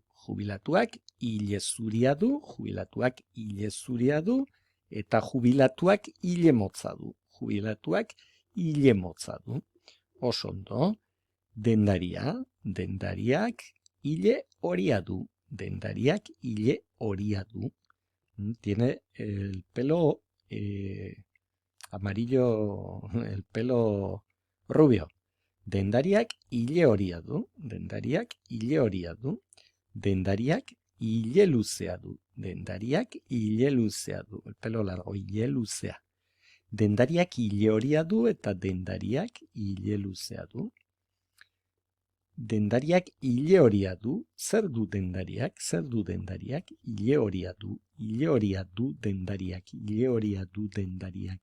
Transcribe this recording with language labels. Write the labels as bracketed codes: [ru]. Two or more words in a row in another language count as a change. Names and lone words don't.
[eu] Jubilatuak hile zuria du. Jubilatuak hile zuria du. Eta jubilatuak hile motza du. Jubilatuak hile motza du. Osondo, dendariak hile horia du. Dendariak hile horia du. [es] Tiene el pelo amarillo, el pelo rubio. [eu] Dendariak hile horia du. Dendariak hile horia du. Dendariak hile luzea du. Dendariak hile luzea du. [es] El pelo largo, [eu] hile luzea. Dendariak hile horia du eta dendariak hile luzea du. Dendariak hile horia du. Zer du dendariak? Zer du dendariak? Hile horia du. Hile horia du dendariak. Hile horia du dendariak.